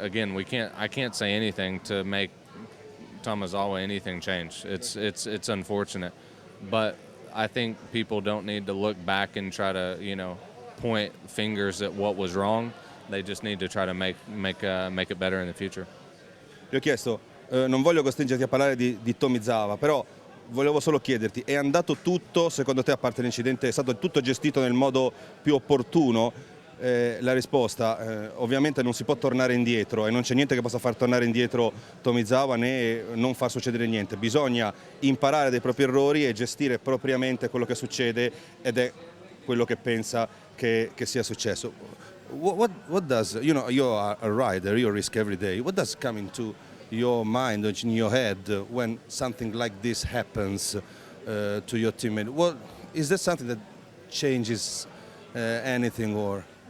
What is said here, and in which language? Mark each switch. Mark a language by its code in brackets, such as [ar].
[en] Again, I can't say anything to make Tomizawa anything change. It's unfortunate, but I think people don't need to look back and try to point fingers at what was wrong. They just need to try to make it better in the future. [it] Gli ho chiesto, non voglio costringerti a parlare di Tomizawa, però volevo solo chiederti, è andato tutto, secondo te, a parte l'incidente, è stato tutto gestito nel modo più opportuno? La risposta, ovviamente non si può tornare indietro e non c'è niente che possa far tornare indietro Tomizawa né non far succedere niente. Bisogna imparare dai propri errori e gestire propriamente quello che succede, ed è quello che pensa che sia successo. [en] What does, you are a rider, you risk every day. What does come into your mind or in your head when something like this happens to your teammate? Is that something that changes anything, or?